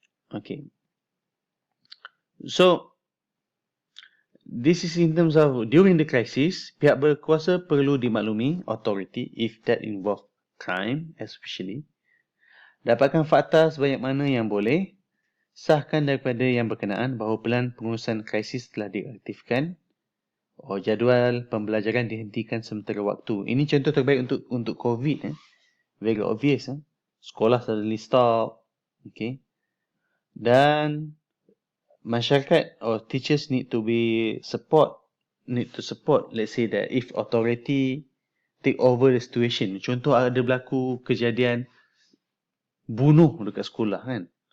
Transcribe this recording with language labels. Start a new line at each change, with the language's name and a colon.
English: Okay. So, this is in terms of during the crisis,
Malay: pihak berkuasa perlu dimaklumi
English: authority if that involve crime especially.
Malay: Dapatkan fakta sebanyak mana yang boleh. Sahkan daripada yang berkenaan bahawa pelan pengurusan krisis telah diaktifkan. Jadual pembelajaran dihentikan sementara waktu. Ini contoh terbaik untuk COVID.
English: Very obvious.
Malay: Sekolah
English: suddenly stop. Okay.
Malay: Dan masyarakat
English: or teachers need to support. Let's say that if authority take over the situation.
Malay: Contoh ada berlaku kejadian bunuh dekat sekolah kan.